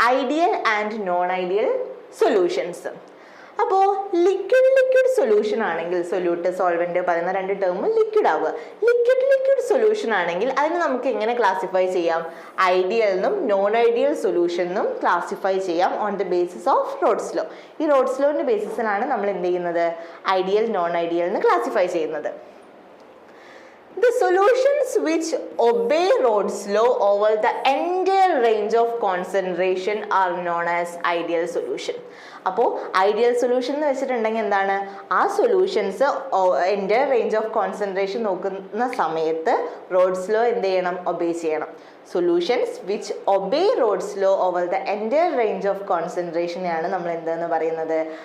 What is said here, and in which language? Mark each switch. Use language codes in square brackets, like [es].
[ml] Ideal and non ideal solutions. അപ്പോൾ liquid solution ആണെങ്കിൽ, solute solvent പറയുന്ന രണ്ട് ടേം ലിക്വിഡ് ആവുക. ലിക്വിഡ് സൊല്യൂഷൻ ആണെങ്കിൽ അതിന് നമുക്ക് എങ്ങനെ ക്ലാസിഫൈ ചെയ്യാം? ഐഡിയൽ എന്നും നോൺ ഐഡിയൽ സൊല്യൂഷൻ എന്നും ക്ലാസിഫൈ ചെയ്യാം [en] On the basis of Raoult's law. [ml] ഈ റോഡ്സ് ലോന്റെ ബേസിസിലാണ് നമ്മൾ എന്ത് ചെയ്യുന്നത്? ഐഡിയൽ നോൺ ഐഡിയൽ എന്ന് ക്ലാസിഫൈ ചെയ്യുന്നത്. [en] The solutions which obey Rod's law over the entire range of concentration are known as ideal solution. [ml] അപ്പോൾ ideal solution എന്ന് വെച്ചിട്ടുണ്ടെങ്കിൽ എന്താണ്? ആ സൊല്യൂഷൻസ് എൻ്റെ റേഞ്ച് ഓഫ് കോൺസെൻട്രേഷൻ നോക്കുന്ന സമയത്ത് റോഡ്സ് ലോ എന്ത് ചെയ്യണം? ഒബേ ചെയ്യണം. [en] solutions which obey Raoult's law over the entire range of കോൺസെൻട്രേഷനെയാണ് [ml] നമ്മൾ എന്തെന്ന് പറയുന്നത്?